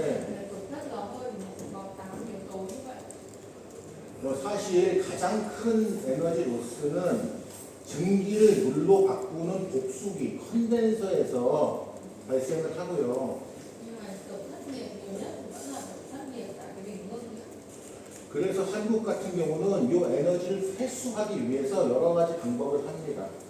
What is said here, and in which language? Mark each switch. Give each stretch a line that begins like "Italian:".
Vietnamese: Là tổn thất lò hơi có 8 yếu tố như vậy.
Korean: 뭐 사실 가장 큰 에너지 로스는 증기를 물로 바꾸는 복수기 컨덴서에서 발생을 하고요.
Vietnamese: Nhưng mà tổn thất nhiệt nhiều nhất vẫn là tổn thất nhiệt tại cái bình ngưng.
Korean: 그래서 한국 같은 경우는 이 에너지를 회수하기 위해서 여러 가지 방법을 합니다.